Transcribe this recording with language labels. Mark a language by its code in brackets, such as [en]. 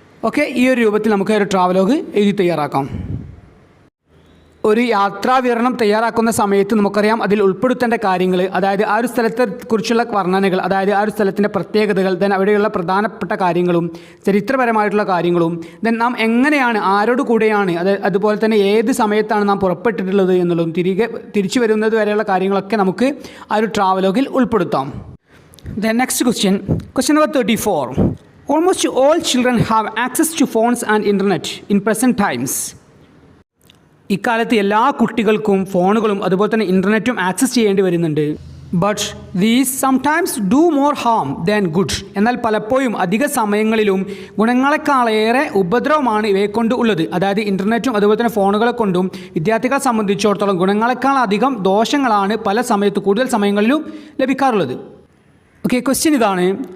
[ml] Okay, ഈ ഒരു രൂപത്തിൽ നമുക്ക് ഒരു ട്രാവലോഗ് എഴുതി തയ്യാറാക്കാം. ഒരു യാത്രാ വിവരണം തയ്യാറാക്കുന്ന സമയത്ത് നമുക്കറിയാം അതിൽ ഉൾപ്പെടുത്തേണ്ട കാര്യങ്ങൾ, അതായത് ആ ഒരു സ്ഥലത്തെക്കുറിച്ചുള്ള വർണ്ണനകൾ, അതായത് ആ ഒരു സ്ഥലത്തിൻ്റെ പ്രത്യേകതകൾ, ദെൻ അവിടെയുള്ള പ്രധാനപ്പെട്ട കാര്യങ്ങളും ചരിത്രപരമായിട്ടുള്ള കാര്യങ്ങളും, ദെൻ നാം എങ്ങനെയാണ് ആരോട് കൂടെയാണ് അതുപോലെ തന്നെ ഏത് സമയത്താണ് നാം പുറപ്പെട്ടിട്ടുള്ളത് എന്നുള്ളതും തിരിച്ചു വരുന്നത് വരെയുള്ള കാര്യങ്ങളൊക്കെ നമുക്ക് ആ ഒരു ട്രാവലോഗിൽ ഉൾപ്പെടുത്താം. [en] Then next question number 34. Almost all children have access to phones and internet in present times. [ml] ഇക്കാലത്ത് എല്ലാ കുട്ടികൾക്കും ഫോണുകളും അതുപോലെ തന്നെ ഇൻ്റർനെറ്റും ആക്സസ് ചെയ്യേണ്ടി വരുന്നുണ്ട്. [en] But these sometimes do more harm than good. [ml] എന്നാൽ പലപ്പോഴും അധിക സമയങ്ങളിലും ഗുണങ്ങളെക്കാളേറെ ഉപദ്രവമാണ് ഇവയെക്കൊണ്ട് ഉള്ളത്. അതായത് ഇൻ്റർനെറ്റും അതുപോലെ തന്നെ ഫോണുകളെ കൊണ്ടും വിദ്യാർത്ഥികളെ സംബന്ധിച്ചിടത്തോളം ഗുണങ്ങളെക്കാൾ അധികം ദോഷങ്ങളാണ് കൂടുതൽ സമയങ്ങളിലും ലഭിക്കാറുള്ളത്. ഓക്കെ, ക്വസ്റ്റ്യൻ ഇതാണ്.